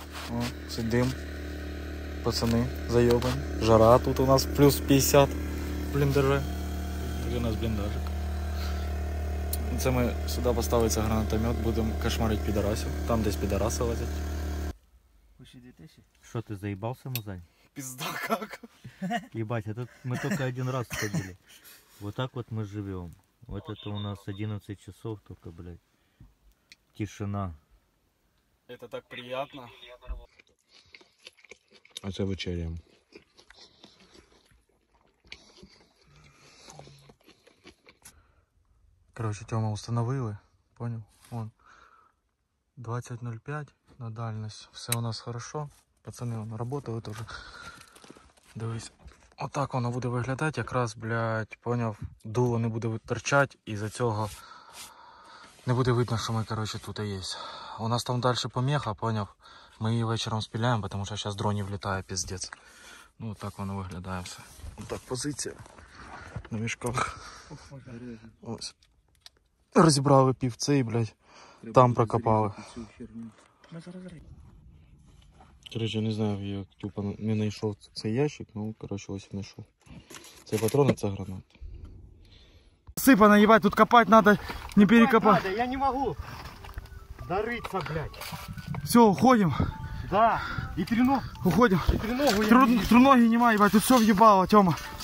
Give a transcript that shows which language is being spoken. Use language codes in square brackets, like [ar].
[uk] О, це дим, пацани зайобані, жара тут у нас плюс 50 в бліндажі. Такий у нас бліндажик. Це ми сюди поставиться гранатомет, будемо кошмарити підарасів. Там десь підараси лазять. [ru] Что, ты заебался, Мазай? Пизда как? Ебать, а тут мы только один раз ходили. Вот так вот мы живем. Вот это у нас 11 часов только, блядь. Тишина. Это так приятно. [uk] А це вечеря. [ru] Короче, Тёма установили, понял? Вон 20.05 на дальність. Все у нас хорошо. [uk] Пацани вон работали теж. Дивись. Отак воно буде виглядати, якраз, блядь, поняв, дуло не буде торчати, і за цього не буде видно, що ми, короче, тут є. У нас там далі помеха, поняв? Ми її вечором спіляємо, тому що зараз дронів літає, піздець. Ну, так воно виглядає все. Отак позиція на мішках. Ось. Розібрали півцей, блядь, там прокопали. Короче, не знаю, я тупо не знайшов цей ящик, ну, короче, ось знайшов. Це патрони, це гранат. [ru] Сыпано, ебать, тут копать надо, не перекопать. Я не могу дорыться, блядь. Все, уходим. Да, и треногу. Уходим. И треногу я не вижу. Трудноги нема, ебать, тут все въебало, Тёма.